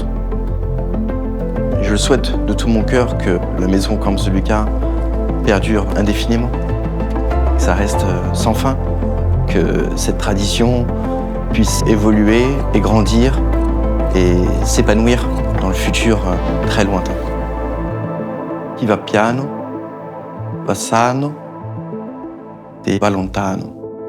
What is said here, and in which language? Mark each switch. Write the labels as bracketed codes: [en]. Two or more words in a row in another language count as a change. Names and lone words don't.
[fr] Et je le souhaite de tout mon cœur que la maison Camps de Lucas perdure indéfiniment, que ça reste sans fin, que cette tradition puisse évoluer et grandir et s'épanouir dans le futur très lointain. [it] Chi va piano, va sano, e va lontano.